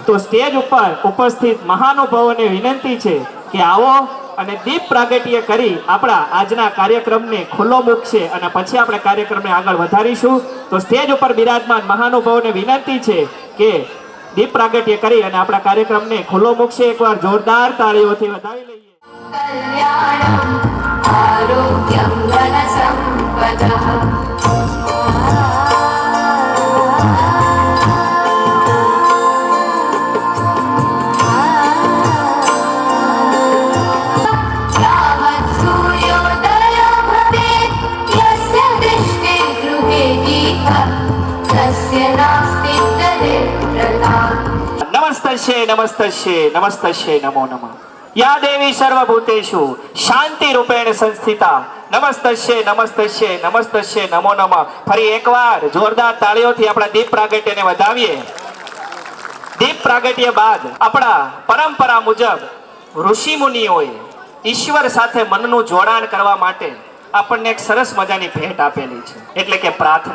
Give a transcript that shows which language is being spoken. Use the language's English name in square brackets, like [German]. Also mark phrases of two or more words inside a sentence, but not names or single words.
[Gujarati] તો સ્ટેજ ઉપર ઉપસ્થિત મહાનુભાવોને વિનંતી છે કે આવો અને દીપ પ્રાગટ્ય કરી આપણા આજના કાર્યક્રમને ખુલ્લો મૂકશે અને પછી આપણે કાર્યક્રમને આગળ વધારીશું. તો સ્ટેજ ઉપર બિરાજમાન મહાનુભાવોને વિનંતી છે કે દીપ પ્રાગટ્ય કરી અને આપણા કાર્યક્રમને ખુલ્લો મૂકશે. એકવાર જોરદાર તાળીઓથી વધાવી લઈએ. [Sanskrit] कल्याणम आरोग्यम धन संपदः यावत् सूर्योदयो भवेत् यस्य दृष्टिर्गृहे दीपः तस्य नास्ति दरिद्रता. नमस्तस्य नमो नमः. या देवी सर्वभूतेषु शांति रूपेण संस्थिता नमस्तस्य नमो नमः. [Gujarati] ફરી એકવાર જોરદાર તાળીઓથી આપણા દીપ પ્રાગટ્યને વધાવીએ. દીપ પ્રાગટ્ય બાદ આપણા પરંપરા મુજબ ઋષિ મુનિઓએ ઈશ્વર સાથે મનનું જોડાણ કરવા માટે આપણને એક સરસ મજાની ભેટ આપેલી છે, એટલે કે પ્રાર્થના.